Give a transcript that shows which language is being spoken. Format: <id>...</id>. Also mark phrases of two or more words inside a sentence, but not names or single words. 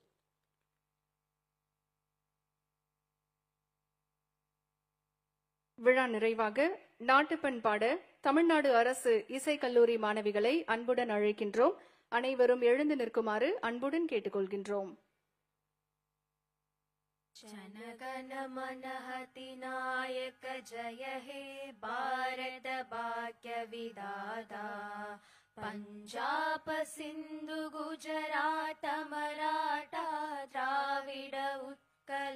<ta>விழா நிறைவாக நாட்டுப்பண் பாட தமிழ்நாடு அரசு இசைக்கல்லூரி மாணவிகளை அன்புடன் அழைக்கின்றோம். அனைவரும் எழுந்து நிற்குமாறு அன்புடன் கேட்டுக்கொள்கின்றோம்.</ta> <bn>জনগণ মন নায়ক জয় হে ভারত ভাগ্য বিধাতা पंजाब सिंधु गुजरात मराठा द्राविड उत्कल</bn>